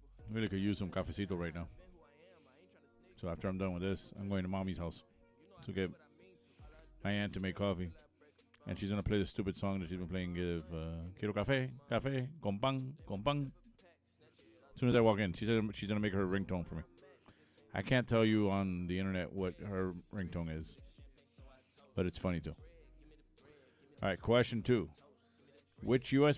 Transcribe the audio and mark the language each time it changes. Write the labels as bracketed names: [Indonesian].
[English] Really could use some cafecito right now. So after I'm done with this, I'm going to mommy's house to get my aunt to make coffee. And she's going to play the stupid song that she's been playing. [Spanish] Quiero café, con pan, con pan. [English] As soon as I walk in, she said she's going to make her ringtone for me. I can't tell you on the internet what her ringtone is. But it's funny too. All right, question 2. Which U.S.